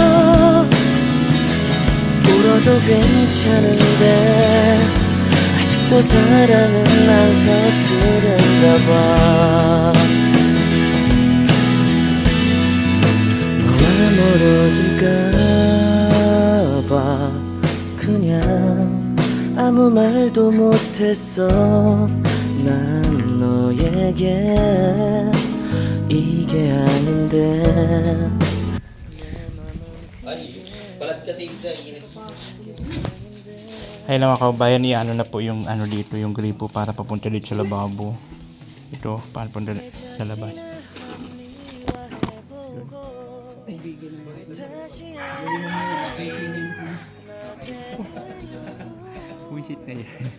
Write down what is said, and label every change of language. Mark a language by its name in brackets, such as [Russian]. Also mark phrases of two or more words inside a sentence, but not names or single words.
[Korean] 울어도 괜찮은데 아직도 사랑은 안 서투른가 봐 너와 멀어질까 봐 그냥 아무 말도 못했어 난 너에게 이게 아닌데 [Filipino] Ay lang mga kabayan, i-ano na po yung ano dito, yung gripo para papunta dito sa lababo. Ito, papunta sa labas. Wisit na yan.